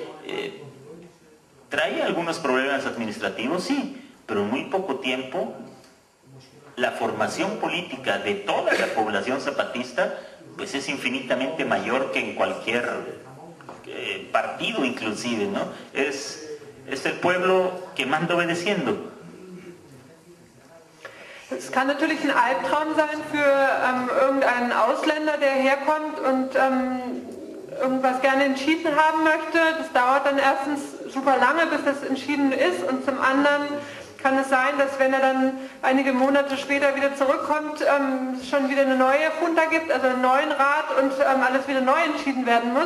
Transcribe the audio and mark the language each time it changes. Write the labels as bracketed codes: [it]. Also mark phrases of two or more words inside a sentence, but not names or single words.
[es] Trae algunos problemas administrativos, sí, pero en muy poco tiempo la formación política de toda la población zapatista pues es infinitamente mayor que en cualquier partido inclusive, ¿no? Es el pueblo que manda obedeciendo. [de] Es kann natürlich ein Albtraum sein für irgendeinen Ausländer, der herkommt und irgendwas gerne entschieden haben möchte. Das dauert dann erstens super lange, bis das entschieden ist, und zum anderen kann es sein, dass wenn er dann einige Monate später wieder zurückkommt, schon wieder eine neue Junta gibt, also einen neuen Rat, und alles wieder neu entschieden werden muss.